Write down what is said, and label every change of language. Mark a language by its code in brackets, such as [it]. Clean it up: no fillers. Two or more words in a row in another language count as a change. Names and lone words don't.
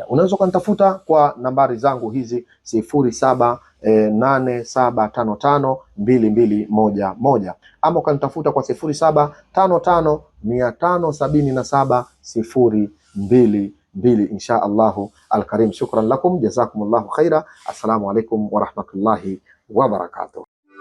[sw] Unaweza kunitafuta kwa nambari zangu hizi 0787552211 ama ukanitafuta kwa 0755577022 [ar] إن شاء الله الكريم. شكرا لكم جزاكم الله خيرا السلام عليكم ورحمة الله وبركاته.